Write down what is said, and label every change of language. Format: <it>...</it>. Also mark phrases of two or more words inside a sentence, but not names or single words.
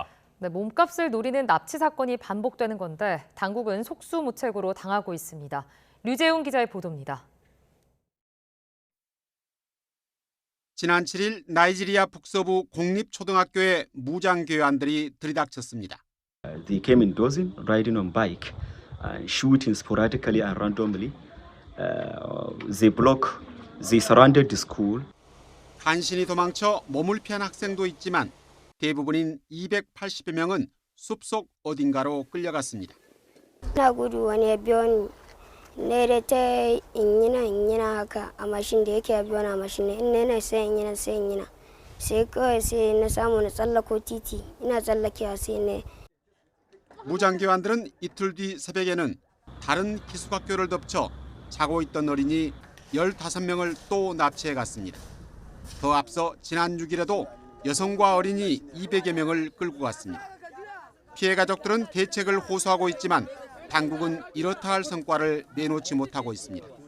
<ko>네, 몸값을 노리는 납치 사건이 반복되는 건데 당국은 속수무책으로 당하고 있습니다. 류재훈 기자의 보도입니다. 지난 7일 나이지리아 북서부 공립초등학교에 무장교환들이 들이닥쳤습니다.</ko> <en>They came in dozen, riding on bike, shooting sporadically and randomly. they surrounded the school.</en> <ko>간신히 도망쳐 몸을 피한 학생도 있지만 대부분인 280여 명은 숲속 어딘가로 끌려갔습니다.</ko> <ha>내려те ingina haka a mashin da yake biyo na mashin ne ina sai ingina sai kawai sai na samu na tsallako titi ina tsallakewa sai ne.</ha> <ko>무장교환들은 이틀 뒤 새벽에는 다른 기숙학교를 덮쳐 자고 있던 어린이 15명을 또 납치해 갔습니다. 더 앞서 지난 6일에도 여성과 어린이 200여 명을 끌고 갔습니다. 피해 가족들은 대책을 호소하고 있지만 당국은 이렇다 할 성과를 내놓지 못하고 있습니다.</ko>